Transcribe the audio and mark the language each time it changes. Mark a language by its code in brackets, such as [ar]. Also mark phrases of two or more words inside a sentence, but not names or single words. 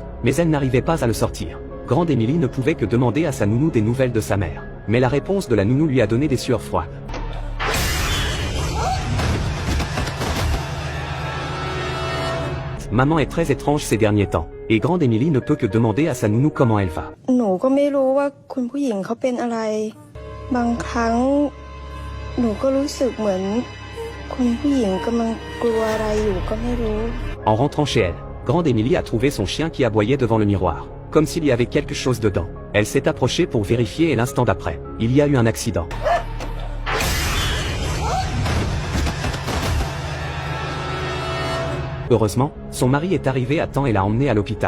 [fr] Mais elle n'arrivait pas à le sortir. Grande Emily ne pouvait que demander à sa nounou des nouvelles de sa mère. Mais la réponse de la nounou lui a donné des sueurs froides. Maman est très étrange ces derniers temps, et Grande Emily ne peut que demander à sa nounou comment elle va. [th] หนูก็ไม่รู้ว่าคุณผู้หญิงเขาเป็นอะไรบางครั้งหนูก็รู้สึกเหมือนคุณผู้หญิงกำลังกลัวอะไรอยู่ก็ไม่รู้ [fr] En rentrant chez elle, Grande Emily a trouvé son chien qui aboyait devant le miroir, comme s'il y avait quelque chose dedans. Elle s'est approchée pour vérifier et l'instant d'après, il y a eu un accident. Heureusement, son mari est arrivé à temps et l'a emmené à l'hôpital.